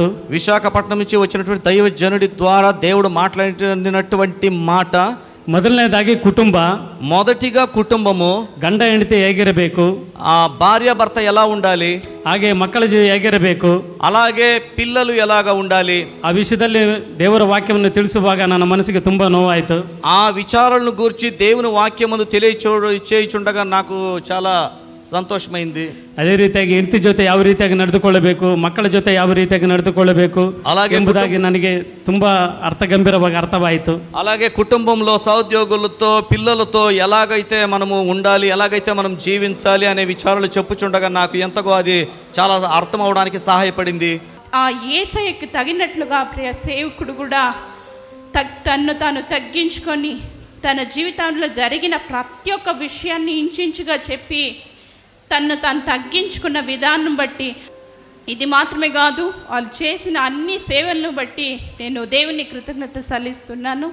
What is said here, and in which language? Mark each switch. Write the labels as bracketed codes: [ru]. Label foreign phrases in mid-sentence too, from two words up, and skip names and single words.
[te] విశాఖపట్నం నుంచి వచ్చినటువంటి దైవజనుడి ద్వారా దేవుడు మాట్లాడినటువంటి మాట, [kn] ಮೊದಲನೇದಾಗಿ ಕುಟುಂಬ, [te] మొదటిగా కుటుంబము, [kn] ಗಂಡ ಹೆಂಡತಿ ಹೇಗಿರಬೇಕು, [te] ఆ భార్య భర్త ఎలా ఉండాలి, [kn] ಹಾಗೆ ಮಕ್ಕಳ ಹೇಗಿರಬೇಕು, [te] అలాగే పిల్లలు ఎలాగా ఉండాలి, [kn] ಆ ವಿಷಯದಲ್ಲಿ ದೇವರ ವಾಕ್ಯವನ್ನು ತಿಳಿಸುವಾಗ ನನ್ನ ಮನಸ್ಸಿಗೆ ತುಂಬ ನೋವಾಯಿತು. [te] ఆ విచారాలను గూర్చి దేవుని వాక్యమందు తెలియచేయుచుండగా నాకు చాలా ಸಂತೋಷమైంది. [kn] ಅದೇ ರೀತಿಯಾಗಿ ಹೆಂಡತಿ ಜೊತೆ ಯಾವ ರೀತಿಯಾಗಿ ನಡೆದುಕೊಳ್ಳಬೇಕು, ಮಕ್ಕಳ ಜೊತೆ ಯಾವ ರೀತಿಯಾಗಿ ನಡೆದುಕೊಳ್ಳಬೇಕು ಎಂಬುದಾಗಿ ನನಗೆ ತುಂಬಾ ಗಂಭೀರವಾಗಿ ಅರ್ಥವಾಯಿತು. [te] అలాగే కుటుంబంలో సహోద్యోగులతో పిల్లలతో ఎలాగైతే మనము ఉండాలి, ఎలాగైతే మనం జీవించాలి అనే విచారాలు చెప్పుచుండగా నాకు ఎంతగో అది చాలా అర్థం అవడానికి సహాయపడింది. ఆ యేసయ్యకు తగినట్లుగా ప్రియ సేవకుడు కూడా తన్ను తాను తగ్గించుకొని తన జీవితంలో జరిగిన ప్రతి ఒక్క విషయాన్ని ఇంచుగా చెప్పి తన్ను తాను తగ్గించుకున్న విధానం బట్టి, ఇది మాత్రమే కాదు వాళ్ళు చేసిన అన్ని సేవలను బట్టి నేను దేవుని కృతజ్ఞత సల్లిస్తున్నాను.